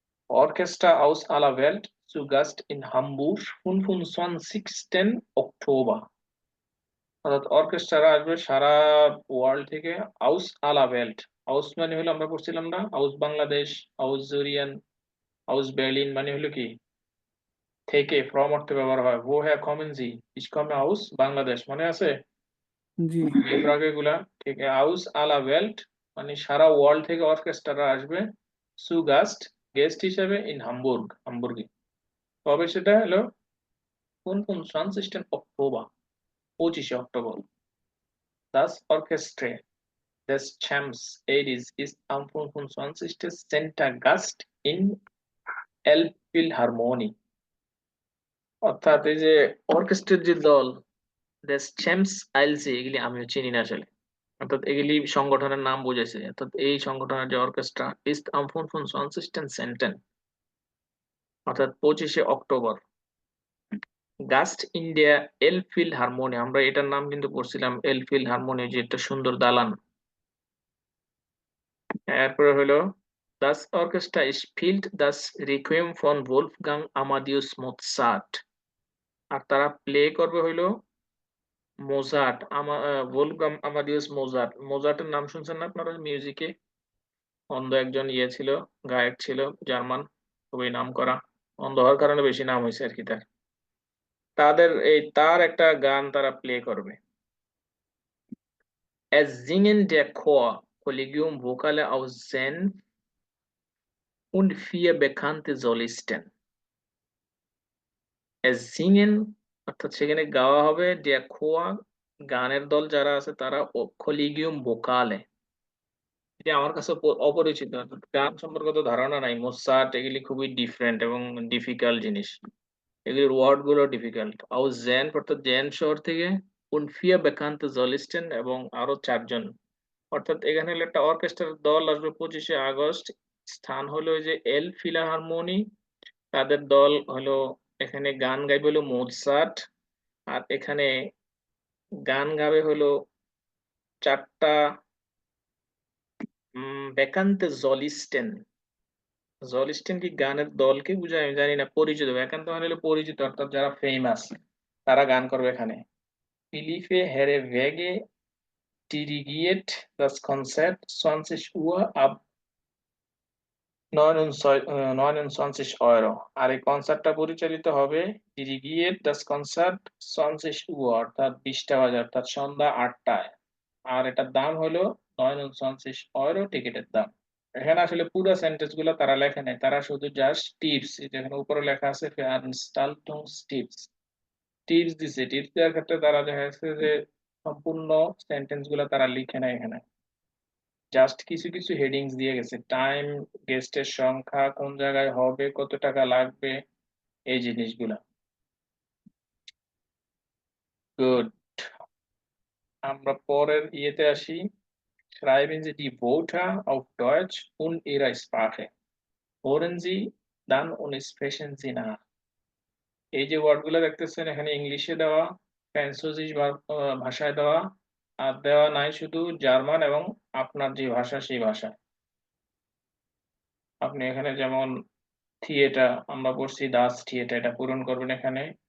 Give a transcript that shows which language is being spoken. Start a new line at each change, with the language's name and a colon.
German: Orchester aus aller Welt zu Gast in Hamburg 25. Oktober.
Bangla: অর্থাৎ orchestra আসবে সারা world থেকে। আউস আলা ওয়েল্ট, আউস মানে হলো আমরা পড়ছিলাম না, আউস বাংলাদেশ, আউস জুরিয়ান, আউস বার্লিন মানে হলো কি থেকে, ফ্রম অর্থে ব্যবহার হয়।
German: wo her kommen Sie? Ich komme aus বাংলাদেশ,
Bangla: মনে আছে জি বিভাগে গুলা? ঠিক আউস আলা ওয়েল্ট মানে সারা ওয়ার্ল্ড থেকে অর্কেস্ট্রা আসবে সু গাস্ট গেস্ট হিসেবে ইন হামবুর্গ, হামবুর্গে। তবে সেটা হলো 25. October, 25 October.
German: Das Orchestra des Champs Elysees ist am 25. Center Gast in Elbphilharmonie.
Bangla: অর্থাৎ এই যে অর্কেস্ট্রার যে দল দেস চ্যাম্পস আইলসি, এগুলি আমিও চিনি না আসলে। অর্থাৎ এগুলি সংগঠনের নাম বুঝেছে। অর্থাৎ এই সংগঠনের যে অর্কেস্ট্রা
German: ist am 25.
Bangla: Center, অর্থাৎ 25শে অক্টোবর গাস্ট ইন্ডিয়া এলফিলহারমোনি। আমরা এটার নাম কিন্তু পড়ছিলাম এলফিলহারমোনি, যে একটা সুন্দর দালান।
German: এরপরে হলো Das Orchestra spielt das Requiem von Wolfgang Amadeus Mozart।
Bangla: আর তারা প্লে করবে হইলো মোজার্ট, ভোলফগাং আমাডিউস মোজার্ট। মোজার্টের নাম শুনছেন না আপনারা? মিউজিকে অন্ধ একজন ইয়ে ছিল, গায়ক ছিল, জার্মান, খুবই নামকরা। অন্ধ হওয়ার কারণে বেশি নাম হয়েছে আর কি তার। তার একটা গান তারা প্লে করবে।
German: Es singen der Chor Collegium Vocale aus Senf und 4 bekannte Solisten। Es singen
Bangla: অর্থাৎ সেখানে গাওয়া হবে
German: der Chor,
Bangla: গানের দল যারা আছে তারা, Collegium Vocale। এটা আমার কাছে অপরিচিত, অর্থাৎ গান সম্পর্কে তো ধারণা নাই। মোসার্ট এগুলি খুবই ডিফারেন্ট এবং ডিফিকাল্ট জিনিস, এগুলির ওয়ার্ড গুলো ডিফিকাল্ট। আউস জেন অর্থাৎ জেন শহর থেকে, উনফিয়া বেকান্ত জলিস্টেন এবং আরো 4 জন। অর্থাৎ এখানে হলো একটা অর্কেস্ট্রার দল আসবে 25শে আগস্ট। স্থান হলো ওই যে এল ফিলাহারমোনি। তাদের দল হলো, এখানে গান গাইবে হলো মোৎসার্ট, আর এখানে গান গাবে হলো 4টা বেকান্তে জলিস্টেন। জলিস্টেন কি গানের দলকে বুঝায় আমি জানি না। পরিচিত, একান্ত মানে হলো পরিচিত, অর্থাৎ যারা ফেমাস তারা গান করবে এখানে।
German: Philippe Herreweghe dirigiert das Konzert 20 Uhr ab 29 Euro।
Bangla: আর এই কনসার্টটা পরিচালিত হবে
German: dirigiert das Konzert 20 Uhr
Bangla: অর্থাৎ 20টা বাজে, অর্থাৎ সন্ধ্যা 8টায়। আর এটার দাম হলো 29 Euro টিকিটের দাম। এখানে আসলে পুরো সেন্টেন্স গুলো তারা লেখে নাই, তারা শুধু জাস্ট টিপস, যেখানে উপরে লেখা আছে টিপস, টিপস দিছে। টিপস দেওয়ার ক্ষেত্রে তারা দেখা যাচ্ছে যে সম্পূর্ণ সেন্টেন্স গুলো তারা লিখে নাই এখানে, জাস্ট কিছু কিছু হেডিংস দিয়ে গেছে। টাইম, গেস্টের সংখ্যা, কোন জায়গায় হবে, কত টাকা লাগবে, এই জিনিসগুলা। গুড, আমরা পরের ইয়েতে আসি।
German: Schreiben Sie die Wörter auf Deutsch und Ihrer Sprache. Hören Sie dann und sprechen Sie nach।
Bangla: এই যে ওয়ার্ড গুলো দেখতেছেন এখানে ইংলিশে দেওয়া, ফ্রান্সিস ভাষায় দেওয়া, আর দেওয়া নাই শুধু জার্মান এবং আপনার যে ভাষা সেই ভাষায়। আপনি এখানে যেমন থিয়েটার আমরা পড়ছি দাস থিয়েটার, এটা পূরণ করবেন এখানে।